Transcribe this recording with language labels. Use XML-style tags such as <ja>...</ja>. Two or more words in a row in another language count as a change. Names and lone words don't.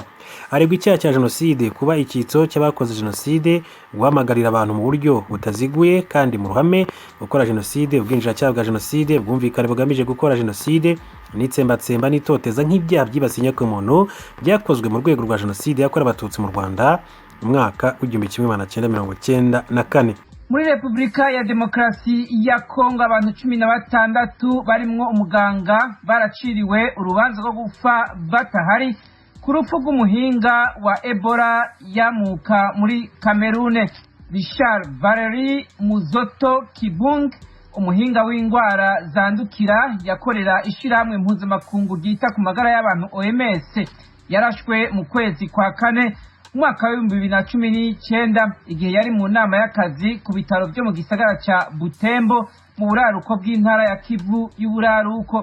<rw>Aregwa icyaha cya jenoside, kuba icyitso cy'abakoze jenoside, guhamagarira abantu mu buryo butaziguye kandi mu ruhame gukora jenoside, ubwinjiracyaha bwa jenoside, ubwumvikane bugamije gukora jenoside n'itsembatsemba n'itoteza nk'ibyaha byibasiye inyokomuntu byakozwe mu rwego rwa jenoside yakorewe abatutsi mu Rwanda mu mwaka w'1994.</rw> <rn>Muri Repubulika ya Demokarasi ya Kongo abantu 16 barimwo umuganga baraciriwe urubanza rwo gufa batahari ku rupfu rw'umuhinga wa Ebola yamuka muri Kamerune. Richard Valerie Muzoto Kibung, umuhinga w'indwara zandukira yakorera ishirahamwe mpuzamakungu ryita ku magara y'abantu OMS, yarashwe mu kwezi kwa kane umwaka wa 2019 igihe yari mu nama y'akazi ku bitaro byo mu gisagara ca Butembo mu buraruko bw'intara ya Kivu y'uburaruko.</rn>